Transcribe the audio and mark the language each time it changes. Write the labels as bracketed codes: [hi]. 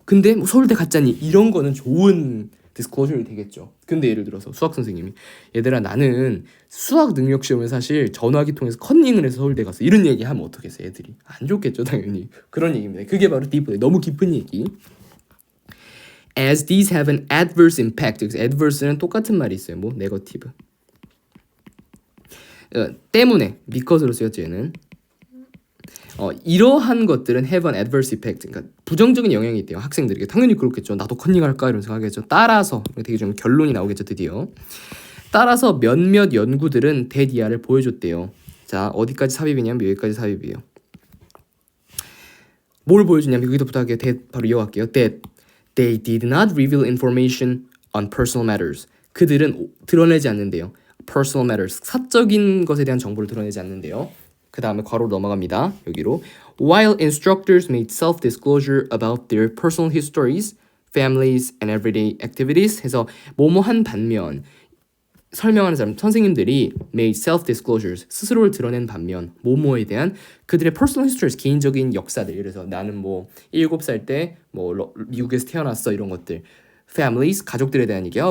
[ko] 근데 뭐 서울대 갔잖니 이런 거는 좋은 디스클로저이 되겠죠. 근데 예를 들어서 수학 선생님이 얘들아 나는 수학 능력 시험에 사실 전화기 통해서 컨닝을 해서 서울대 갔어. 이런 얘기 하면 어떻겠어요 애들이? 안 좋겠죠 당연히. 그런 얘기입니다. 그게 바로 deep, 너무 깊은 얘기. [en] As these have an adverse impact. [ko] adverse는 똑같은 말이 있어요. 뭐 negative. 때문에 because로 쓰였죠 얘는. 이러한 것들은 [en] have an adverse effect. [ko] 그러니까 부정적인 영향이 있대요 학생들에게. 당연히 그렇겠죠. 나도 컨닝할까 이런 생각하겠죠. 따라서 되게 좀 결론이 나오겠죠 드디어. 따라서 몇몇 연구들은 that 이하를 보여줬대요. 자 어디까지 삽입이냐면 여기까지 삽입이에요. 뭘 보여주냐면 여기서부터 할게요. that 바로 이어갈게요. [en] that they did not reveal information on personal matters. [ko] 그들은 드러내지 않는데요. [en] personal matters [ko] 사적인 것에 대한 정보를 드러내지 않는데요. 그 다음에 괄호로 넘어갑니다. 여기로 [en] while instructors made self-disclosure about their personal histories, families, and everyday activities [ko] 해서 뭐뭐한 반면 설명하는 사람 선생님들이 [en] made self-disclosures [ko] 스스로를 드러낸 반면 뭐뭐에 대한 그들의 [en] personal histories [ko] 개인적인 역사들 그래서 나는 뭐 7살 때 뭐 미국에서 태어났어 이런 것들 families 가족들에 대한 얘기.